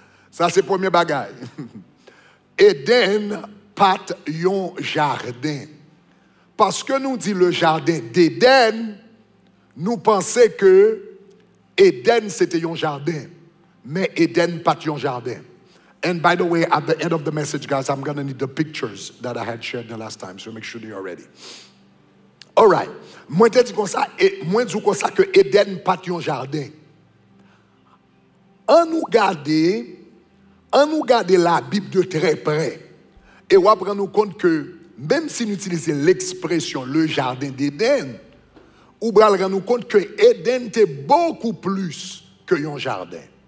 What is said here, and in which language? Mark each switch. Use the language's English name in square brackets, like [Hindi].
[French] Ça c'est premier bagage. Éden pas un jardin. Parce que nous dit le jardin d'Éden, nous pensons que Éden c'était un jardin, mais Éden pas un jardin. [English] And by the way, at the end of the message, guys, I'm going to need the pictures that I had shared the last time, so make sure you're ready. All right. [French] Moi, je dis comme ça, que Éden pas un jardin. On nous garder la Bible de très près, et on va prendre compte que même si nous utilisons l'expression le jardin d'Éden, on va rendre compte que Éden était beaucoup plus que un jardin.